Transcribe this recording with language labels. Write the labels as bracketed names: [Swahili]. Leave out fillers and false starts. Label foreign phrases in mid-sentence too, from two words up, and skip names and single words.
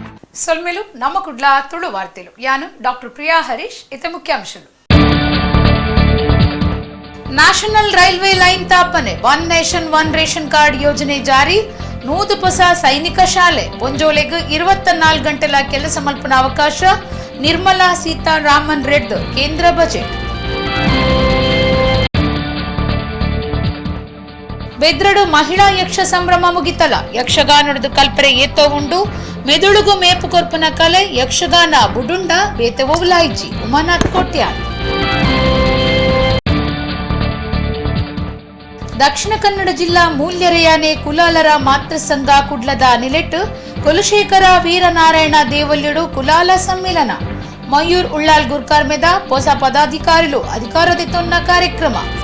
[Tulu] ಸೊಲ್ಮೆಲು ನಮ್ಮ ಕುಡ್ಲ ತುಳು ವಾರ್ತೆಲು ಯಾನು ಡಾಕ್ಟರ್ ಪ್ರಿಯಾ ಹರೀಶ್ ಇತ ಮುಖ್ಯಾಂಶಗಳು. [English] National Railway Line [Tulu] ತಾಪನೆ, ಒನ್ ನೇಷನ್ ಒನ್ ರೇಷನ್ ಕಾರ್ಡ್ ಯೋಜನೆ ಜಾರಿ, ನೂದು ಹೊಸ ಸೈನಿಕ ಶಾಲೆ ಪೊಂಜೋಲೆಗ್ 24 ಗಂಟೆಲ ಕೆಲಸ ಮಲ್ಪನ ಅವಕಾಶ, ನಿರ್ಮಲಾ ಸೀತಾರಾಮನ್ ರೆಡ್ದು ಕೇಂದ್ರ ಬಜೆಟ್. ಬೆದ್ರಡು ಮಹಿಳಾ ಯಕ್ಷ ಸಂಭ್ರಮ ಮುಗಿತಲ, ಯಕ್ಷಗಾನದ ಕಲ್ಪರೆ ಏತೋ ಉಂಡು, ಮೆದುಳುಗು ಮೇಪು ಕೊರ್ಪನ ಕಲೆ, ಯಕ್ಷಗಾನ ಬುಡುಂಡ ಬೇತೆವುಲಾಯಿಜಿ ಉಮಾನಾಥ್ ಕೋಟ್ಯಾನ್. ದಕ್ಷಿಣ ಕನ್ನಡ ಜಿಲ್ಲಾ ಮೂಲ್ಯರೆಯಾನೆ ಕುಲಾಲರ ಮಾತೃ ಸಂಘ ಕುಡ್ಲದ ನಿಲೆಟ್, ಕುಲಶೇಖರ ವೀರನಾರಾಯಣ ದೇವಲ್ಯಡು ಕುಲಾಲ ಸಮ್ಮೇಳನ, ಮಯೂರ್ ಉಳ್ಳಾಲ್ ಗುರ್ಕಾರ್ ಮೆದ ಹೊಸ ಪದಾಧಿಕಾರಿಗಳು ಅಧಿಕಾರದಿತ್ತೊನ್ನ ಕಾರ್ಯಕ್ರಮ.